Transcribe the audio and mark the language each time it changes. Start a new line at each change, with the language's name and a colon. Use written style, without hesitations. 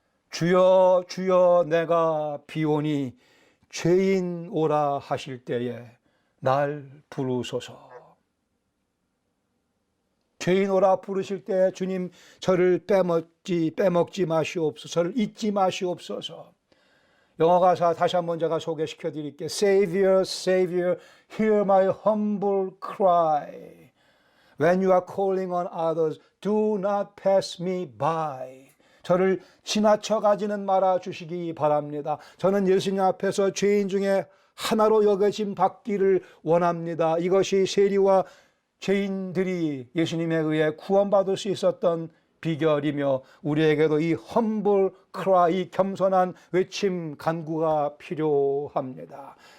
Korean: 주여 주여 내가 비오니 죄인 오라 하실 때에 날 부르소서. 죄인 오라 부르실 때 주님 저를 빼먹지 마시옵소서. 저를 잊지 마시옵소서. 영어 가사 다시 한번 제가 소개시켜 드릴게요.
English: Savior, Savior, hear my humble cry. When you are calling on others, do not pass me by.
Korean: 저를 지나쳐 가지는 말아 주시기 바랍니다. 저는 예수님 앞에서 죄인 중에 하나로 여겨짐 받기를 원합니다. 이것이 세리와 죄인들이 예수님에 의해 구원받을 수 있었던 비결이며 우리에게도 이
English: humble cry,
Korean: 이 겸손한 외침 간구가 필요합니다.